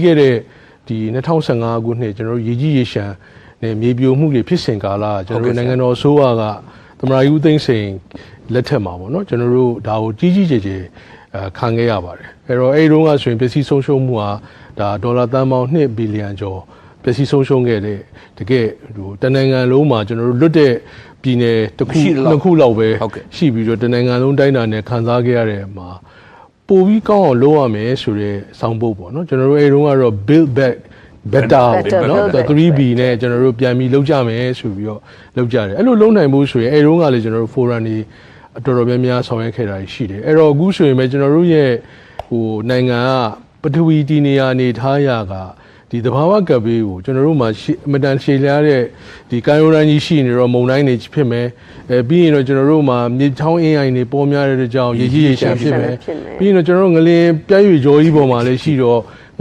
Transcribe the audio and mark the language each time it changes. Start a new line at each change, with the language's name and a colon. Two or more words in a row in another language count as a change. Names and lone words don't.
Burmese: ခဲ့တဲ့ဒီ2015ခုနှစ်ကျွန်တော်တို့ရေကြီးရေရှမ်းနဲ့မြေပြိုမှုတွေဖြစ်စဉ်ကာလကျွန်တော်တို့နိုင်ငံတော်အစိုးရကသမ္မတဦးသိန်းစိန်လက်ထက်မှာပေါ့နော်ကျွန်တော်တို့ဒါကိုကြီးကြီးကျယ်ကျယ်ခံခဲ့ရပါတယ်အဲ့တော့အဲ့တုန်းကဆိုရင်ပစ္စည်းဆုံးရှုံးမှုဟာဒါဒေါ်လာသန်းပေါင်း2ဘီလီယံကျော်ပစ္စည်းဆုံးရှုံးခဲ့တဲ့တကယ်ဟိုတနိုင်ငံလုံးမှာကျွန်တော်တို့လွတ်တဲ့ပြည်နယ်တစ်ခုနှစ်ခုလောက်ပဲရှိပြီးတော့တနိုင်ငံလုံးတိုင်းတာနဲ့ခံစားခဲ့ရတဲ့မှာပို ပြီးကောင်းအောင်လုပ်ရမယ်ဆိုတဲ့စောင်းပုတ်ပေါ့နော်ကျွန်တော်တို့အဲ့တုန်းကတော့
English: build back better
Burmese: ပေါ့နော် 3B နဲ့ကျွန်တော်တို့ပြန်ပြီးလုပ်ကြမယ်ဆိုပြီးတော့လုပ်ကြတယ်အဲ့လိုလုပ်နိုင်ဖို့ဆိုရင်အဲ့တုန်းကလည်းကျွန်တော်တို့ forum တွေတော်တော်များများဆောင်ရွက်ခဲ့တာရှိတယ်အဲ့တော့အခုဆိုရင်ပဲကျွန်တော်တို့ရဲ့ဟိုနိုင်ငံကပထဝီတည်နေရာနေထားရာကဒီသဘာဝ ကပ်ဘေးကိုကျွန်တော်တို့မှာအမတန်ရှည်လျားတဲ့ဒီကမ်းရိုးတန်းကြီးရှိနေတော့မုန်တိုင်းတွေဖြစ်မယ်ပြီးရင်တော့ကျွန်တော်တို့မှာမြေချောင်းအင်းအိုင်တွေပေါ်များတဲ့ကြောင့်ရေကြီးရေရှမ်းဖြစ်မယ်ပြီးရင်တော့ကျွန်တော်တို့ငလင်ပြည့်ရွေကြောကြီးပေါ်မှာလည်းရှိတော့င